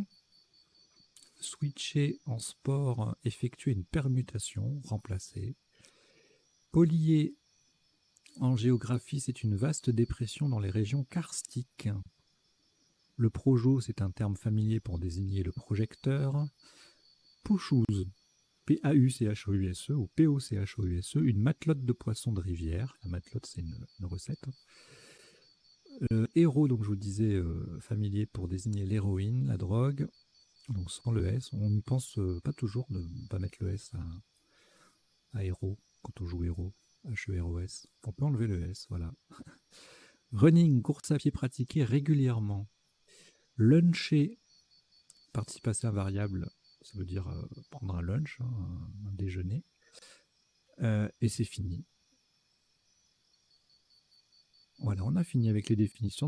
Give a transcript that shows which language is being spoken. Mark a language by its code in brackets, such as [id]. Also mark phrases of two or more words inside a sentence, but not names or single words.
[fr] Switcher en sport, effectuer une permutation, remplacer. Polier en géographie, c'est une vaste dépression dans les régions karstiques. Le projo, c'est un terme familier pour désigner le projecteur. Pouchouse, P-A-U-C-H-O-U-S-E ou P-O-C-H-O-U-S-E, une matelote de poisson de rivière. La matelote, c'est une recette. Héros, donc je vous disais, familier pour désigner l'héroïne, la drogue. Donc sans le S, on n'y pense pas toujours de ne pas mettre le S à héros quand on joue héros. H-E-R-O-S. On peut enlever le S, voilà. Running, course à pied pratiquée régulièrement. Luncher, participe passé invariable, ça veut dire prendre un lunch, hein, un déjeuner. Et c'est fini. Voilà, on a fini avec les définitions.